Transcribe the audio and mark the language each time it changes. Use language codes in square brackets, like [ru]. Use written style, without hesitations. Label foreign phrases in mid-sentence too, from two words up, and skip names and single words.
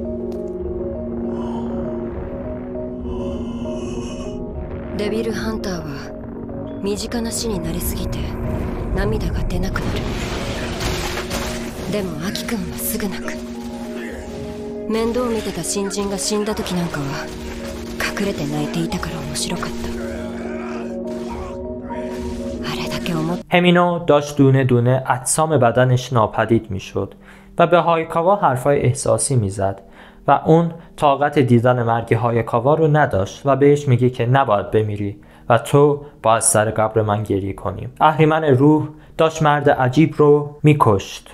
[ja] デビルハンターは身近な死に慣れすぎて涙が出なくなる。でもアキ君はすぐ泣く。面倒見てた新人が死んだ時なんかは隠れて泣いていたから面白かった。あれだけ思って。 [fa] همینو داشت دونه دونه اجسام بدنش ناپدید میشد و به هایکاوا حرفای احساسی میزد و اون طاقت دیدن مرگ هایکاوا رو نداشت و بهش میگه که نباید بمیری و تو باید سر قبر من گریه کنی. اهریمن روح داشت مرد عجیب رو میکشت.